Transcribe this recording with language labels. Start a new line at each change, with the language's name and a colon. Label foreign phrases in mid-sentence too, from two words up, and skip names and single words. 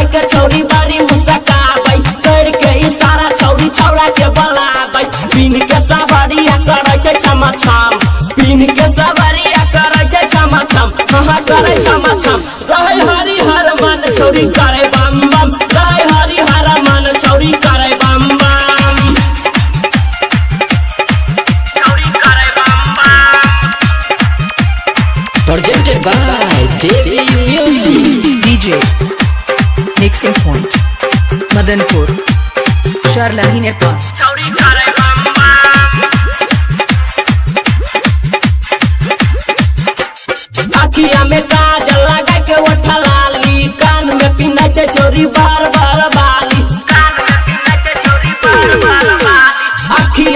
Maithili: के छौरी बड़ी मुस्काबै कर के इशारा छौरी छौरा के बोलाबै पीन के सवारिया करै छै छम छम पीन के सवारिया करै छै छम छम हाँ करै छम छम रहै हरि हर मन छौरी करै बम बम रहै हरि हर मन छौरी करै बम बम
English: Presented by Devi Music. DJ. Mixing point. Madanpur. Sharlahi Nepal.
Maithili: अखिया में काजल लगा के ओठा लाली कान में पिन्ना छै छोरी बार बार बाली अखिया